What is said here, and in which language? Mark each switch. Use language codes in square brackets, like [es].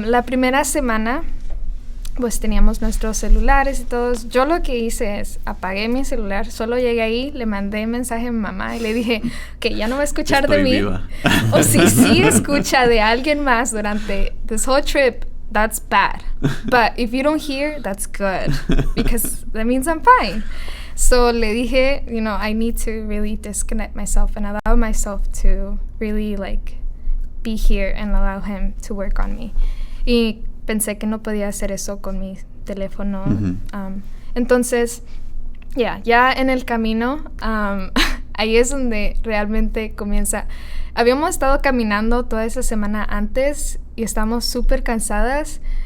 [es] La primera semana, pues teníamos nuestros celulares y todos. Yo lo que hice es apagué mi celular, solo llegué ahí, le mandé mensaje a mi mamá y le dije que ya no va a escuchar Estoy de mí. viva. O si sí escucha de alguien más durante [en] this whole trip, that's bad. But if you don't hear, that's good, because that means I'm fine. So [es] le dije, [en] you know, I need to really disconnect myself and allow myself to really like be here and allow him to work on me. [es] Y pensé que no podía hacer eso con mi teléfono. Entonces, ya en el camino, ahí es donde realmente comienza. Habíamos estado caminando toda esa semana antes y estábamos súper cansadas.